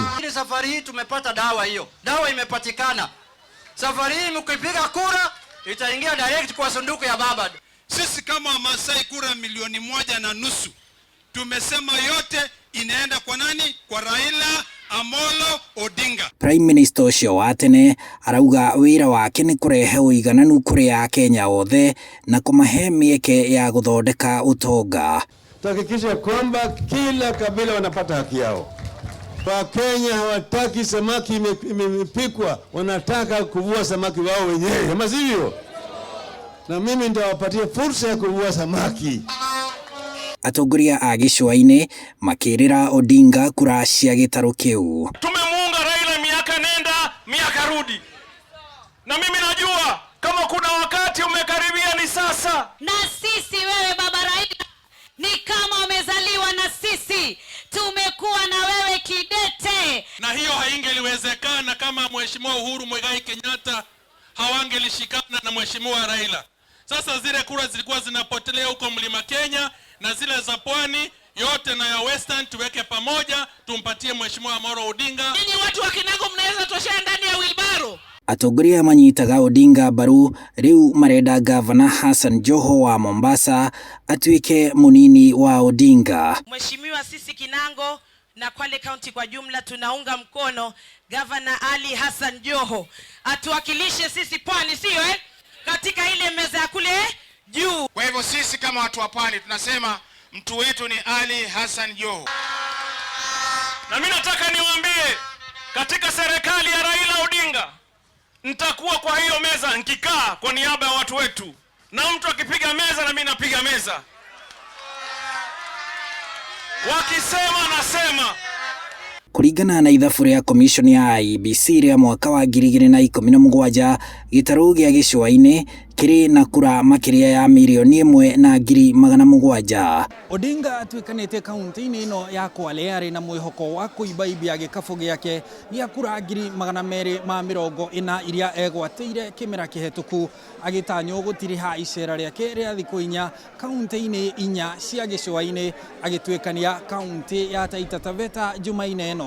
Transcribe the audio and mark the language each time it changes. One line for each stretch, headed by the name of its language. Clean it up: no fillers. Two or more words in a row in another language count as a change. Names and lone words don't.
Swahili: Safari hii tumepata dawa hiyo. Dawa imepatikana. Safari hii mkipiga kura itaingia direct kwa sanduku ya baba. Sisi kama Wamasai kura 1.5 milioni tumesema yote inaenda kwa nani? Kwa Raila Amolo Odinga.
Kikuyu: Prime Minister ucio wa tene arauga wira wake ni kurehe uigananu kuri Akenya othe na kumahe mieke ya guthondeka utonga.
Swahili: Tuhakikishe kwamba kila kabila wanapata haki yao. Wakenya hawataki samaki imepikwa, wanataka kuvua samaki wao wenyewe. Kama sivyo, na mimi nitawapatia fursa ya kuvua samaki.
Kikuyu: Atongoria a Gicũa-ini makirira Odinga kura cia gitaro kiu.
Swahili: Tumemuunga Raila miaka nenda miaka rudi, na mimi najua kama kuna wakati umekaribia ni sasa. Na sisi wewe baba Raila ni kama umezaliwa na sisi, tumekuwa na wewe kidete. Na hiyo haingeliwezekana kama Mheshimiwa Uhuru Muigai Kenyatta hawangelishikana na Mheshimiwa Raila. Sasa zile kura zilikuwa zinapotelea huko Mlima Kenya na zile za Pwani yote na ya Western tuweke pamoja, tumpatie Mheshimiwa Amolo Odinga. Ninyi watu wa Kinango mnaweza toshea ndani ya wilbaro.
Kikuyu: Atongoria manyitaga Odinga baru riu marenda Gavana Hassan Joho wa Mombasa atuike munini wa Odinga.
Swahili: Mheshimiwa, sisi Kinango na Kwale County kwa jumla tunaunga mkono Gavana Ali Hassan Joho atuwakilishe sisi Pwani, sio katika ile meza ya kule juu. Kwa hivyo sisi kama watu wa Pwani tunasema mtu wetu ni Ali Hassan Joho. Na mimi nataka niwaambie, katika serikali ya Raila Odinga nitakuwa kwa hiyo meza nikikaa kwa niaba ya watu wetu, na mtu akipiga meza na mimi napiga meza, wakisema nasema.
Kikuyu: Kuringana na ithabu ria commission ya IEBC ria mwaka wa 2017 gitaru gia Gicũa-ini kiri na kura makiria ya 1,700,000. Odinga atwikanite kaunti-ini ino ya Kwale ari na mwihoko wa kuibaibia gikabu giake gia kura 240,000 iria egwateire kimera kihetuku, agitanyo gutiriha icera riake ria thiku 4 kaunti-ini 4 cia Gicũa-ini, agitwikania kaunti ya Taita Taveta Jumaine ino.